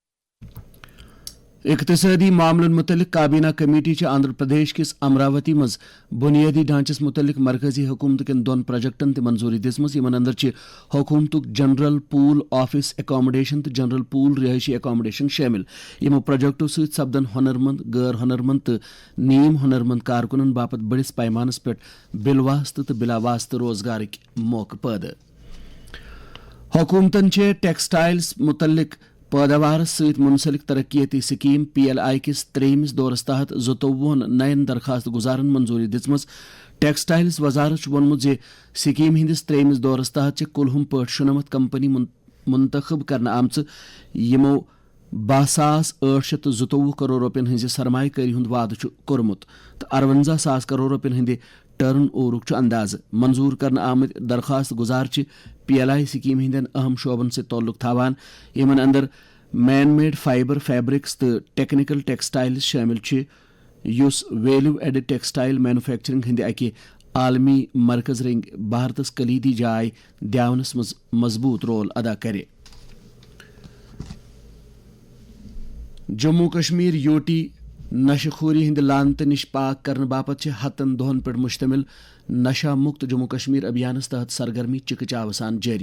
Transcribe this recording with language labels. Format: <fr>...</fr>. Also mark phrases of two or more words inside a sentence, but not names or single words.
<ks>اقتصادی معاملن متعلق کابینہ کمیٹی آندھر پردیش کس امراوتی مز بنیادی ڈھانچس متعلق مرکزی حکومت کن 2 پروجیکٹن تہ منظوری دِژمٕژ یمن اندر حکومتک</ks> <en>General Pool Office Accommodation</en> <ks>تو</ks> <en>General Pool</en> <ks>رہائشی ایکاموڈیشن شامل یمو پروجیکٹو سۭتۍ سپدن ہنرمند غیر ہنرمند تو نیم ہنرمند کارکنن باپت بڑس پیمانس پہ بالواسطہ تو بلا واسطہ روزگارک موقع پٲدٕ حکومتن ٹیکسٹائلز متعلق پیداوار ست منسلک ترقیتی سکیم PLI کس تریمس دورس تحت 22 نین درخواست گزارن منظوری دژمٕژ. ٹیکسٹائلز وزارت وونمت زِ سکیم ہندس تریمس دورس تحت کلہم پٲٹھۍ 97 کمپنی منتخب کرنہٕ آمژٕ یمو 12,822 کرور رۄپین ہٕنٛزِ سرمایہ کٲری ہُنٛد وعدٕ چھُ کوٚرمُت تہٕ 58,000 کرور رۄپین ہٕنٛدِ ٹرن اوورُک چھُ اندازٕ. منظور کرنہٕ آمٕتۍ درخواست گزار چھِ PLI سکیم ہندین اہم شعبن سۭتۍ تعلق تھاوان یمن اندر</ks> <en>man made fibre fabrics</en> <ks>تہٕ</ks> <en>technical textiles</en> <ks>شٲمِل چھِ یُس</ks> <en>value added textile manufacturing</en> <ks>ہندِ اکہِ عالمی مرکز رنگۍ بھارتس کلیدی جاے دِیاونس منٛز مضبوط رول ادا کرِ. جموں کشمیر UT نشہ خوری ہند لانتہ نش پاک کرنے باپت ہتن دہن پہ مشتمل نشہ مکت جموں کشمیر ابھیانس تحت سرگرمی چکہ چاو سان جاری.</ks>